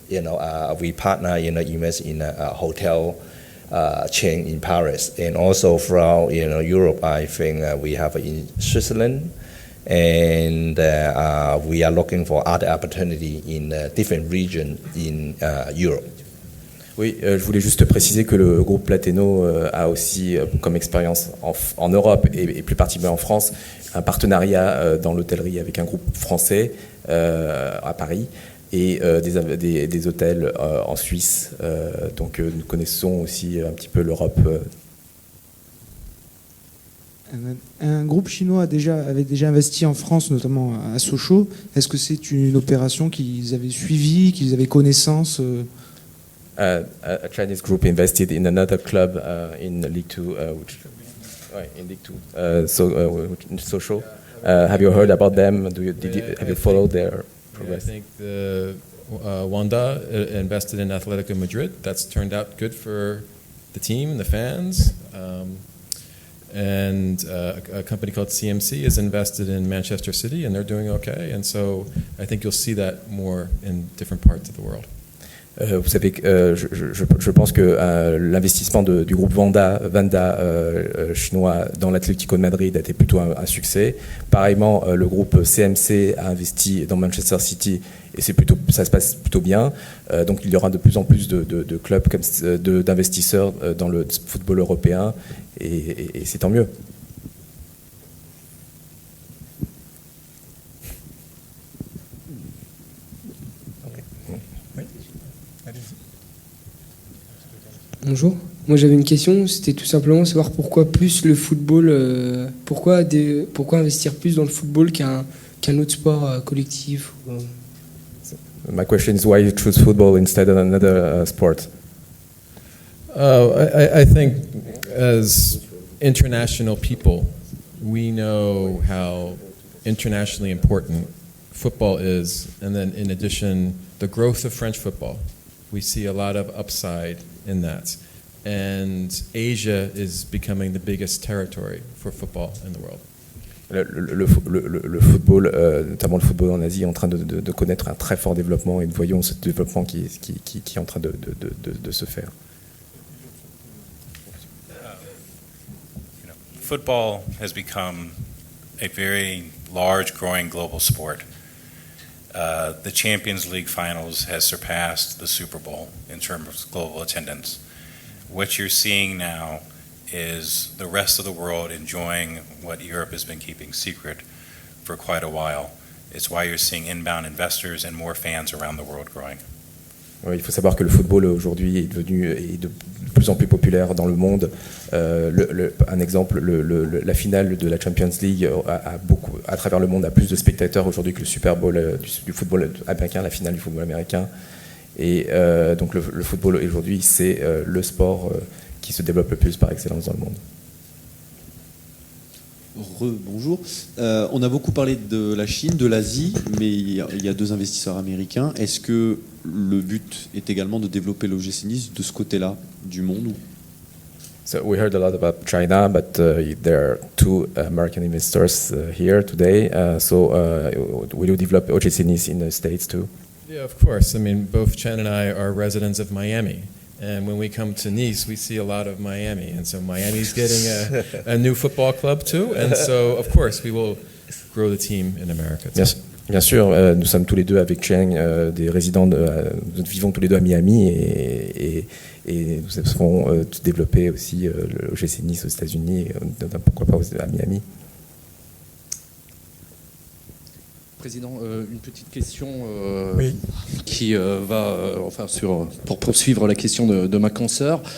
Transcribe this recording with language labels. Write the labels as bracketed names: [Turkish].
[English] We partner, invest in a hotel chain in Paris, and also from Europe, I think we have in Switzerland, and we are looking for other opportunity in different regions in Europe. [French] Oui, je voulais juste préciser que le groupe Plateno a aussi comme expérience en Europe et plus particulièrement en France un partenariat dans l'hôtellerie avec un groupe français à Paris et des hôtels en Suisse. Donc nous connaissons aussi un petit peu l'Europe. Un groupe chinois avait déjà investi en France, notamment à Sochaux. Est-ce que c'est une opération qu'ils avaient suivie, qu'ils avaient connaissance [English] A Chinese group invested in another club in League 2, in League 2, Sochaux. Have you heard about them? Have you followed their progress? I think Wanda invested in Atletico Madrid. That's turned out good for the team and the fans. And a company called CMC is invested in Manchester City, and they're doing okay. And so I think you'll see that more in different parts of the world. [French] Vous savez, je pense que l'investissement du groupe Wanda chinois dans l'Atlético de Madrid a été plutôt un succès. Pareillement, le groupe CMC a investi dans Manchester City et ça se passe plutôt bien. Donc il y aura de plus en plus de clubs, d'investisseurs dans le football européen et c'est tant mieux. Bonjour, moi j'avais une question, c'était tout simplement savoir pourquoi plus le football, pourquoi investir plus dans le football qu'un autre sport collectif. [English] My question is why you choose football instead of another sport? I think as international people, we know how internationally important football is, and then in addition, the growth of French football. We see a lot of upside in that. And Asia is becoming the biggest territory for football in the world. [French] Le football, notamment le football en Asie, est en train de connaître un très fort développement et nous voyons ce développement qui est en train de se faire. [English] football has become a very large, growing global sport. The Champions League finals has surpassed the Super Bowl in terms of global attendance. What you're seeing now is the rest of the world enjoying what Europe has been keeping secret for quite a while. It's why you're seeing inbound investors and more fans around the world growing. [French] Oui, il faut savoir que le football aujourd'hui est de plus en plus populaire dans le monde. Un exemple, la finale de la Champions League à travers le monde a plus de spectateurs aujourd'hui que le Super Bowl du football américain, la finale du football américain. Et donc le football aujourd'hui, c'est le sport qui se développe le plus par excellence dans le monde. Bonjour. On a beaucoup parlé de la Chine, de l'Asie, mais il y a deux investisseurs américains. Est-ce que le but est également de développer l'OGC Nice de ce côté-là du monde? [English] So we heard a lot about China, but there are two American investors here today. Will you develop OGC Nice in the States too? Yeah, of course. I mean, both Chen and I are residents of Miami. And when we come to Nice, we see a lot of Miami. And so Miami's getting a new football club too. And so, of course, we will grow the team in America too. [French] Bien sûr, nous sommes tous les deux avec Cheng des résidents, nous vivons tous les deux à Miami et nous espérons développer aussi l'OGC Nice aux États-Unis, pourquoi pas à Miami. Président, une petite question qui va, pour poursuivre la question de ma consoeur.